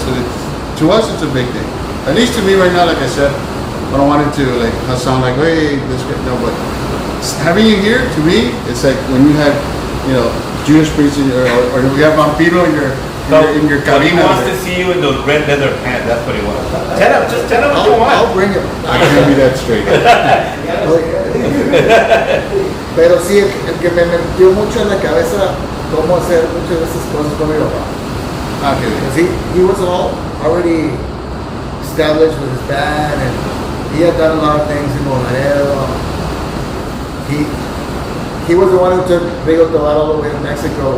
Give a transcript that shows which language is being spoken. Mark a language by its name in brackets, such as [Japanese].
[English] So to us, it's a big thing. At least to me right now, like I said, I don't want it to sound like, hey, this guy, no, but having you here, to me, it's like when you had, Judas Priest or we have Vampiro in your cabina. He wants to see you in those red leather pants. That's what he wants. Just tell him what you want. I'll bring him. I can't be that straight. [Spanish] Pero sí, el que me metió mucho en la cabeza cómo hacer muchas de esas cosas con mi papá. [English] Okay. Because he was already established with his band, and he had done a lot of things in Monterrey. He was the one who took Rigo Tobar all the way to Mexico.